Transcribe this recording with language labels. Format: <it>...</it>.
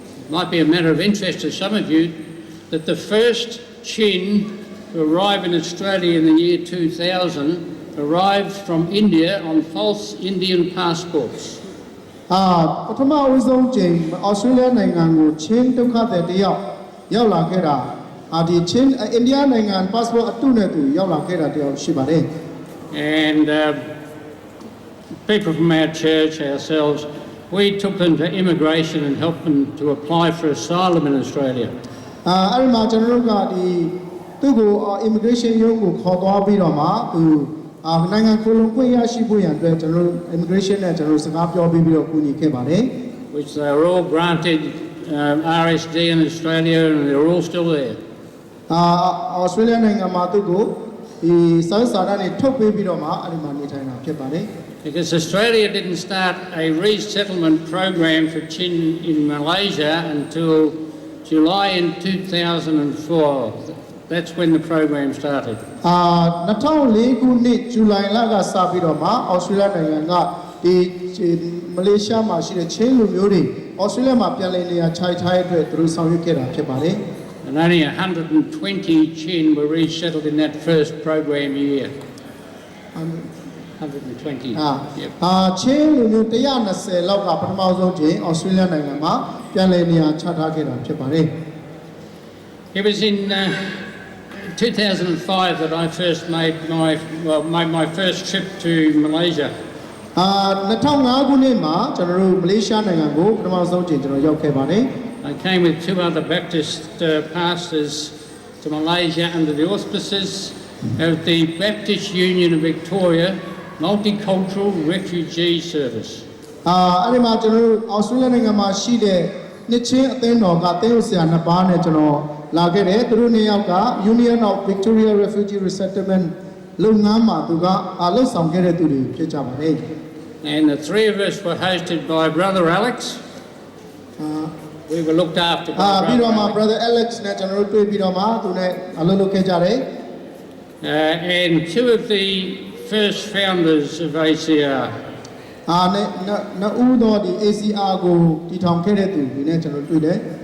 <en>Might be a matter of interest to some of you that the first Chin to arrive in Australia in the year 2000 arrived from India on false Indian passports.</en> <my>ပထမအဆုံးချိန် Australia နိုင်ငံကိုချင်းဒုက္ခသည်တစ်ယောက်ရောက်လာခဲ့တာဒီချင်း India နိုင်ငံ passport အတုနဲ့သူရောက်လာခဲ့တာတစ်ယောက်ရှိပါတယ်</my> <en>And people from our church, ourselves, we took them to immigration and helped them to apply for asylum in Australia.</en> <my>အဲ့ဒီမှာကျွန်တော်တို့ကဒီသူ့ကို immigration ရုံးကိုခေါ်သွားပြီးတော့မှသူနိုင်ငံကိုလုံခွင့်ရရှိဖို့ရန်အတွက်ကျွန်တော်တို့ immigration နဲ့ကျွန်တော်တို့စကားပြောပြီးတော့ကူညီခဲ့ပါတယ်</my> <en>Which they were all granted RSD in Australia, and they're all still there.</en> <my>Australia နိုင်ငံမှာသူ့ကိုဒီစာစာတမ်းတွေထုတ်ပေးပြီးတော့မှအဲ့ဒီမှာနေထိုင်တာဖြစ်ပါတယ်</my> <en>Because Australia didn't start a resettlement program for Chin in Malaysia until July in 2004. That's when the program started.</en> <my>2004ခုနှစ်ဇူလိုင်လကစပြီးတော့မှ Australia နိုင်ငံကဒီမလေးရှားမှာရှိတဲ့ချင်းလူမျိုးတွေ Australia မှာပြန်လည်နေရာချထားတဲ့အတွက်သူတို့ဆောင်ရွက်ခဲ့တာဖြစ်ပါတယ်</my> <en>And only 120 Chin were resettled in that first program year. 120. Yep.</en> <my>ချင်းလူမျိုး120လောက်ကပထမဆုံးချိန် Australia နိုင်ငံမှာပြန်လည်နေရာချထားခဲ့တာဖြစ်ပါတယ်</my> <en>It was in 2005 that I first made my first trip to Malaysia.</en> <my>2005ခုနှစ်မှာကျွန်တော်တို့မလေးရှားနိုင်ငံကိုပထမဆုံးချိန်ကျွန်တော်ရောက်ခဲ့ပါတယ်</my> <en>I came with 2 other Baptist pastors to Malaysia under the auspices of the Baptist Union of Victoria Multicultural Refugee Service.</en> <my>အဲ့ဒီမှာကျွန်တော်တို့ Australia နိုင်ငံမှာရှိတဲ့နှစ်ချင်းအသင်းတော်ကသင်းဥဆရာ2ပါးနဲ့ကျွန်တော်လာခဲ့တယ်သူတို့နှစ်ယောက်က Union of Victoria Refugee Resettlement လုပ်ငန်းမှာသူကလှုပ်ဆောင်ခဲ့တဲ့သူတွေဖြစ်ကြပါတယ်</my> <en>And the 3 of us were hosted by Brother Alex. We were looked after by</en> <my>ပြီးတော့မှ</my> <en>Brother</en> <my>Brother Alex နဲ့ကျွန်တော်တို့တွေ့ပြီးတော့မှသူနဲ့အလုပ်လုပ်ခဲ့ကြတယ်</my> <en>and 2 of the first founders of ACR.</en> <my>နှစ်သောဒီ ACR ကိုတည်ထောင်ခဲ့တဲ့သူတွေနဲ့ကျွန်တော်တွေ့တယ်</my>